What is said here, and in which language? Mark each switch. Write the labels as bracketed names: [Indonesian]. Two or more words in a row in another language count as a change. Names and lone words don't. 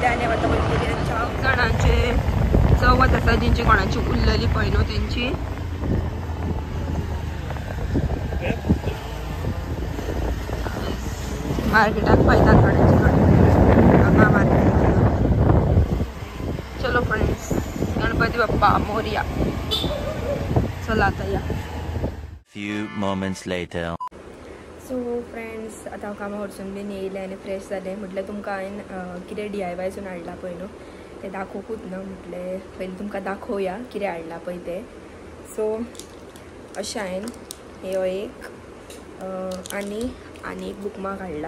[Konkani] आनी आतां वयतली 4 जाणांचे चवथ आसा जेंची कोणाची उरलेली पळय न्हू तेंची. मार्केटाक पायता हांगा मार्केट. [Marathi] चलो फ्रेंड्स गणपती बाप्पा मोरया. चला आता या. [English] Few moments later. so friends [Konkani] आता हांव कामा वरसून बीन येयलें आनी फ्रेश जालें. म्हटल्यार तुमकां हांवें कितें DIYसून हाडला पळय न्हू ते दाखोवूच ना म्हटले पहिले तुमकां दाखोवया कितें हाडला पळय ते. सो अशें हांवें हो एक आनी एक बुकमार्क हाडला.